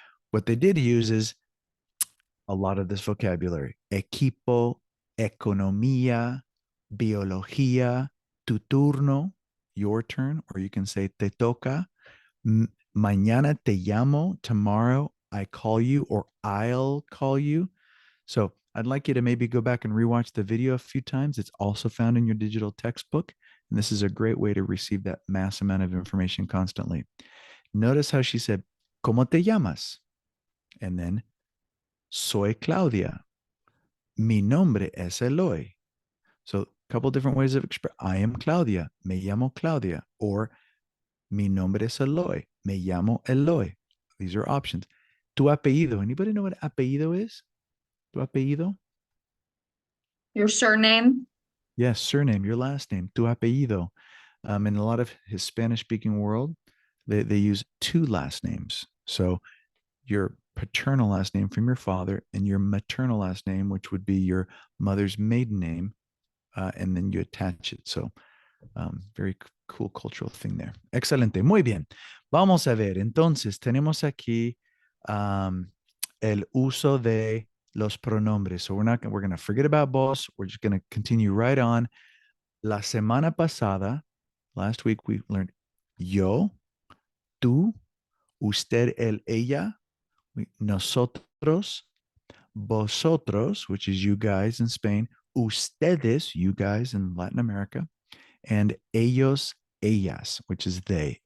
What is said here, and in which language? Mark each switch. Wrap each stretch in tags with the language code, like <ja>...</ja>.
<en>What they did use is a lot of this vocabulary: equipo, economía, biología, tu turno, your turn, or you can say</en> <es>te toca, mañana te llamo,</es> <en>tomorrow I call you, or I'll call you. So I'd like you to maybe go back and rewatch the video a few times. It's also found in your digital textbook. And this is a great way to receive that mass amount of information constantly. Notice how she said,</en> <es>¿Cómo te llamas?</es> <en>And then,</en> <es>soy Claudia. Mi nombre es Eloy.</es> <en>So a couple different ways of express. I am Claudia.</en> <es>Me llamo Claudia. Or mi nombre es Eloy. Me llamo Eloy.</es> <en>These are options.</en> <es>Tu apellido.</es> <en>Anybody know what apellido is? Tu apellido? Your surname? Yes, surname, your last name, tu apellido. In a lot of Spanish-speaking world, they use two last names. So your paternal last name from your father and your maternal last name, which would be your mother's maiden name, and then you attach it. So very cool cultural thing there.</en> <es>Excelente, muy bien. Vamos a ver, entonces tenemos aquí el uso de los pronombres.</es> <en>So we're going to forget about vos. We're just going to continue right on. La semana pasada, last week, we learned yo, tú, usted, él, ella, nosotros, vosotros, which is you guys in Spain, ustedes, you guys in Latin America, and ellos, ellas, which is they.</en>